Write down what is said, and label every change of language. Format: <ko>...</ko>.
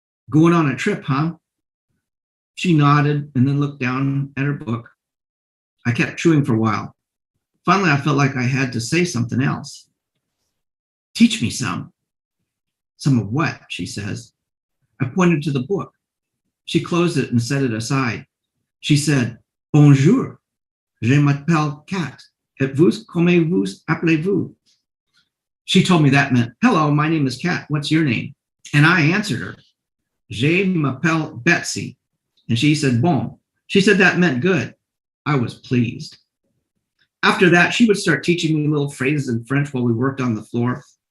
<en>Going on a trip, huh? She nodded and then looked down at her book. I kept chewing for a while. Finally, I felt like I had to say something else. Teach me some. Some of what? She says. I pointed to the book. She closed it and set it aside. She said,</en> <fr>Bonjour, je m'appelle Kat, et vous, comment vous appelez-vous?</fr> <en>She told me that meant, hello, my name is Kat, what's your name? And I answered her,</en> <fr>je m'appelle Betsy.</fr> <en>And she said, bon. She said that meant good. I was pleased. After that, she would start teaching me little phrases in French while we worked on the floor.</en>